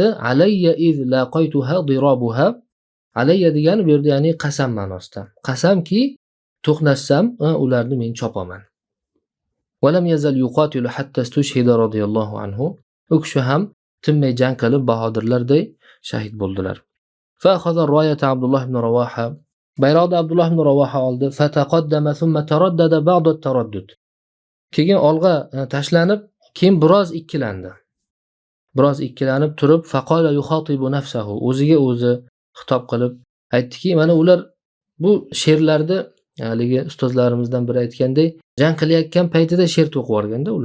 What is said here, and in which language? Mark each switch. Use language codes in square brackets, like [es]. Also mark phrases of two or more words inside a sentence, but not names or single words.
[ar] عليّ إذ لقيتها ضرابها. [uz] Alayya degani bu yerda ya'ni qasam ma'nosida. Qasamki to'qnashsam ularni men chopaman. [ar] ولم يزل يقاتل حتى استشهد رضي الله عنه. [uz] U kishi ham tinmay jang qilib bahodirlarday shahid bo'ldilar. [ar] فأخذ الراية عبد الله بن رواحة. [uz] Bayroqni Abdullah ibn Rawaha oldi. [ar] فتقدم ثم تردد بعض التردد. [uz] Keyin olg'a tashlanib, keyin biroz ikkilandi. Biroz ikkilanib turib, [ar] فقال يخاطب نفسه. [uz] O'ziga o'zi xitob qilib aytdiki, mana ular bu she'rlarda haligi ustozlarimizdan biri aytganday, jang qilayotgan paytida she'r to'qib yuborganda ular.